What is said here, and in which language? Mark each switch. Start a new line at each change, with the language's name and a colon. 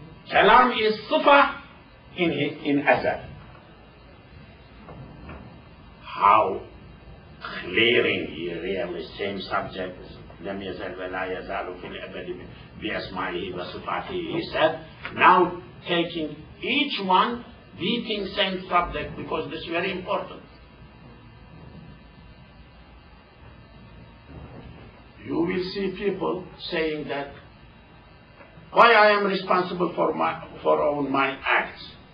English: كلام is صفة in أزل. How clearing here really same subject.
Arabic: لم يزل ولا يزال في الأبد بأسمائه وصفاته.
English: He said, now taking each one, beating same subject, because this is very important. You will see people saying that, why I am responsible for my acts?